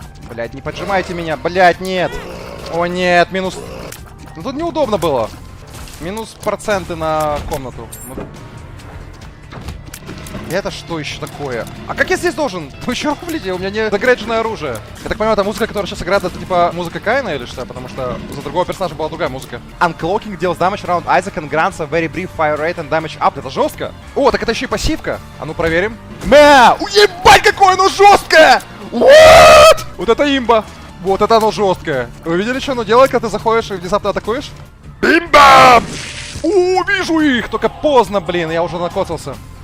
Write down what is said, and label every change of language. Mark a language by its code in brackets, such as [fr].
[ru] Блять, не поджимайте меня, блять, нет. О нет, минус. Ну тут неудобно было. Минус проценты на комнату. Ну... Это что еще такое? А как я здесь должен? Вы еще рублите? У меня не загрейдженное оружие. Я так понимаю, это музыка, которая сейчас играет, это типа музыка Каина или что? Потому что за другого персонажа была другая музыка. [en] Uncloaking deals damage around Isaac and grants a very brief fire rate and damage up. [ru] Это жестко? О, так это еще и пассивка. А ну проверим. Мя! Уебать, какое оно жесткое! What? Вот это имба. Вот это оно жесткое. Вы видели, что оно делает, когда ты заходишь и внезапно атакуешь? Имба! У, вижу их! Только поздно, блин, я уже накоцался.